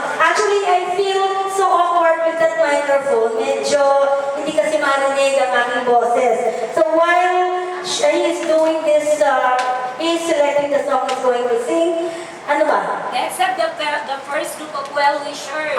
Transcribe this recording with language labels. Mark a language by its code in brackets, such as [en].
[en] Actually, I feel so awkward with that microphone. [tl] Medyo hindi kasi marinig ang aking boses. [en] So while he is doing this, he's selecting the song he's going to sing. [tl] Ano ba? [en] Let's have the first group of well-wishers.